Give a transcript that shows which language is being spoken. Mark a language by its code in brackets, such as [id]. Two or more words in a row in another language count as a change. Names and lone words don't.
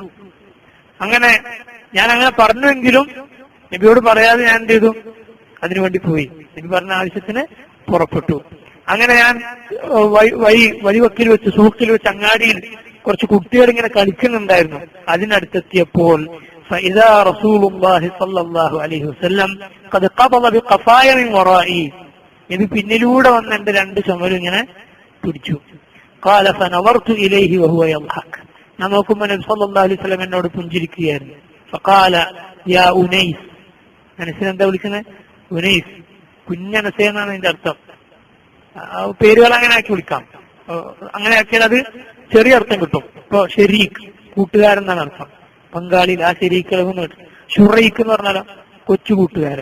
[ml] അങ്ങനെ ഞാൻ അങ്ങനെ പറഞ്ഞുവെങ്കിലും നബിയോട് പറയാതെ ഞാൻ എന്ത് ചെയ്തു? അതിനുവേണ്ടി പോയി. നബി പറഞ്ഞ ആവശ്യത്തിന് പുറപ്പെട്ടു. അങ്ങനെ ഞാൻ വഴിവക്കിൽ വെച്ച്, സൂക്കിൽ വെച്ച്, അങ്ങാടിയിൽ കുറച്ച് കുട്ടികൾ ഇങ്ങനെ കളിക്കുന്നുണ്ടായിരുന്നു. [ar] അതിനടുത്തെത്തിയപ്പോൾ فإذا رسول الله صلى الله عليه وسلم قد قبض بقفايا من ورائي. [ml] നബി പിന്നിലൂടെ വന്ന് എന്റെ രണ്ട് ചുമലും ഇങ്ങനെ പിടിച്ചു. [ar] قال فنظرت إليه وهو يضحك. [ml] ഞാൻ നോക്കുമ്പോൾ നബി [ar] صلى الله عليه وسلم [ml] എന്നോട് പുഞ്ചിരിക്കുകയായിരുന്നു. [ar] فقال يا أنيس. [ml] മനസ്സിലെന്താ വിളിക്കുന്നത്? ഉനൈസ്, കുഞ്ഞനസ എന്നാണ് അതിന്റെ അർത്ഥം. പേരുകൾ അങ്ങനെ ആക്കി വിളിക്കാം. അങ്ങനെ ആക്കിയാൽ അത് ചെറിയ അർത്ഥം കിട്ടും. ഇപ്പൊ ഷെരീഖ്, കൂട്ടുകാരൻ എന്നാണ് അർത്ഥം. പങ്കാളിൽ ആ ശരീക്കലമെന്ന് കിട്ടും. ഷുറൈഖ് എന്ന് പറഞ്ഞാലോ കൊച്ചു കൂട്ടുകാരൻ.